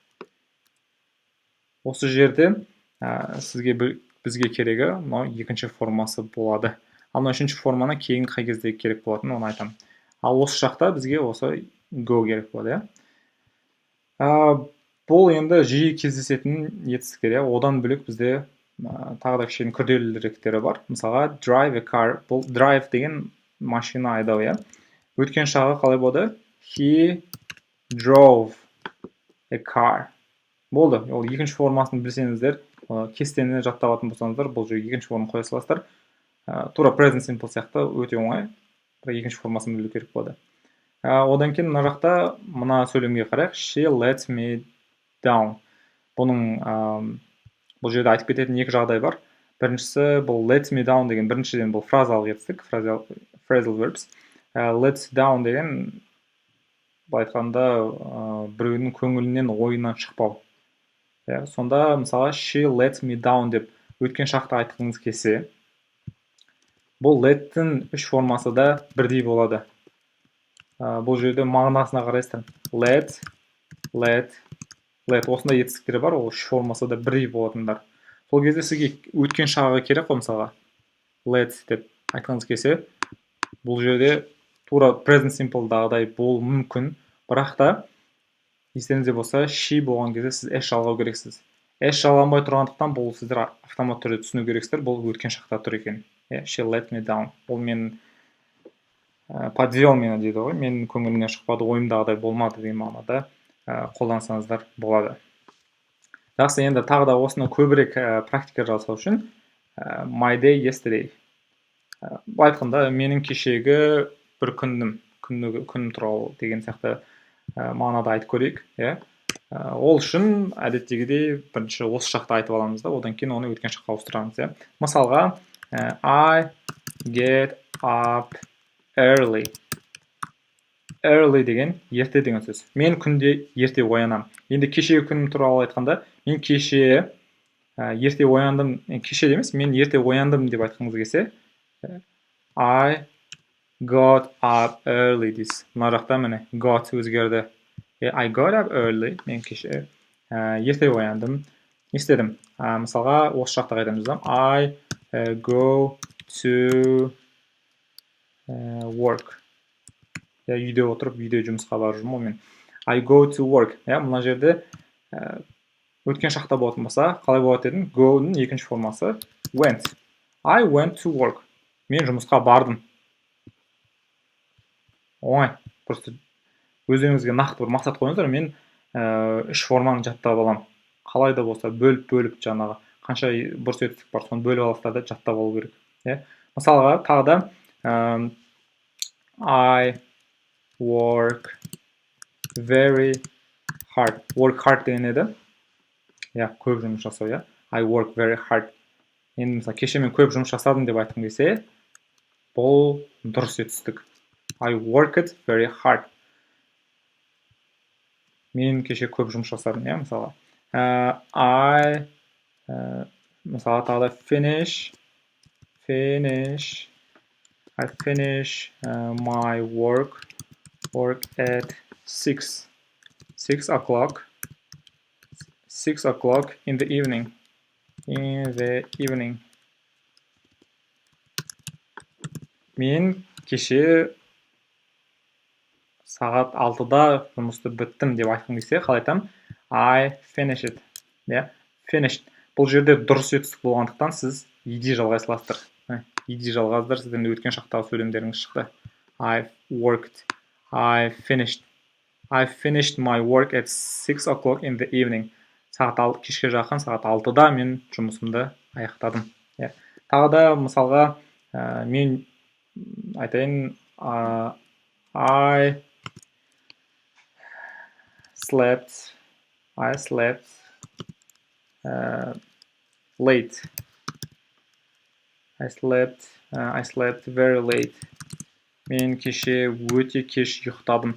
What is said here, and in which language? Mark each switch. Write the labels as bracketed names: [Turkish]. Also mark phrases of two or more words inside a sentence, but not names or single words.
[Kazakh] Осы жерде бізге керегі екінші формасы болады. Ал үшінші форманы кейін қай кезде керек болатынын оны айтамын. Ал осы шақта бізге осы go керек болады. Бұл енді жиі кездесетін етістіктер. Одан бөлек бізде тағы да кішкене күрделіректері бар. Мысалға, [English] drive a car. [Kazakh] Бұл drive деген машина айдау. Өткен шағы қалай болды? [English] He drove a car. [Kazakh] Болды. Ол екінші формасын білсеңіздер, кестені жаттап алатын болсаңыздар, бұл жерге екінші форманы қоя саласыздар. Тура [English] present simple [Kazakh] сияқты өте оңай. Бірақ екінші формасын білу керек болады. Одан кейін мына жақта мына сөйлемге қарайық. [English] She let me down. [Kazakh] Бұл жерде айтып кететін екі жағдай бар. Біріншісі бұл [English] let me down [Kazakh] деген біріншіден бұл фразалық етістік, [English] phrasal verbs. Let down [Kazakh] деген былай айтқанда біреудің көңілінен ойынан шықпау. Сонда мысалы [English] she let me down [Kazakh] деп өткен шақта айтқыңыз келсе, бұл let-тің үш формасы да бірдей болады. Бұл жерде мағынасына қарайсыздар. Let. Осындай етістіктері бар, ол үш формасы да бірдей болатындар. Сол кезде сізге өткен шағы керек қой, мысалға. Let деп айтқыңыз келсе, бұл жерде тура [English] present simple- [Kazakh] дағыдай болуы мүмкін, бірақ та естеріңізде болса, she болған кезде сіз s жалғау керексіз. S жалғанбай тұрғандықтан бұл сіздер автомат түрде түсіну керексіздер, бұл өткен шақта тұр екен. [English] She let me down. [Kazakh] Ол мен подвел мені дейді ғой, менің көңілімнен шықпады, ойымдағыдай болмады деген мағынада қолдансаңыздар болады. Жақсы, енді тағы да осыны көбірек практика жасау үшін [English] my day yesterday. [Kazakh] Былай айтқанда, менің кешегі бір күнім туралы деген сияқты мағынада айтып көрейік. Ол үшін әдеттегідей бірінші осы шақта айтып аламыз да, одан кейін оны өткен шаққа ауыстырамыз. Мысалға, [English] I get up early. [Kazakh] Early деген ерте деген сөз. Мен күнде ерте оянам. Енді кешегі күнім туралы айтқанда, мен кеше ерте ояндым, кеше емес, мен ерте ояндым деп айтқыңыз келсе, [English] I got up early дейсіз. [Kazakh] Мына жақта міне got өзгерді. [English] I got up early, [Kazakh] мен кеше ерте ояндым. Не істедім? Мысалға, осы жақта қайтамыз да. [English] I go to work. [Kazakh] Үйде отырып, үйде жұмысқа барып жүрмін ғой мен. [English] I go to work. [Kazakh] Мына жерде өткен шақта болатын болса, қалай болады дедім? [English] Go-ның [Kazakh] екінші формасы [English] went. I went to work. [Kazakh] Мен жұмысқа бардым. Оңай. Просто өздеріңізге нақты бір мақсат қойыңыздар. Мен үш форманы жаттап аламын. Қалай да болса, бөліп жаңағы қанша бұрыс етістік бар, соны бөліп аласыздар да жаттап алу керек. Мысалға, тағы да [English] I work very hard. Work hard [Kazakh] деген еді. Көп жұмыс жасау, [English] I work very hard. [Kazakh] Енді мысалы, кеше мен көп жұмыс жасадым деп айтқым келсе, бұл дұрыс етістік. [English] I worked very hard. [Kazakh] Мен кеше көп жұмыс жасадым, мысалға. Мысалға тағы да [English] I finish my work at 6 o'clock in the evening. [Kazakh] Мен кеше сағат 6-да жұмысты біттім деп айтқым келсе, қалай айтамын? [English] I finished. Finished. [Kazakh] Бұл жерде дұрыс етістік болғандықтан сіз ed жалғай саласыздар. Ed жалғасыздар, сіздің өткен шақтағы сөйлемдеріңіз шықты. [English] I worked. I finished. I finished my work at 6 o'clock in the evening. [Kazakh] Кешке жақын сағат 6-да мен жұмысымды аяқтадым. Тағы да мысалға мен айтайын, [English] I slept late. I slept very late. [Kazakh] Мен кеше өте кеш ұйықтадым.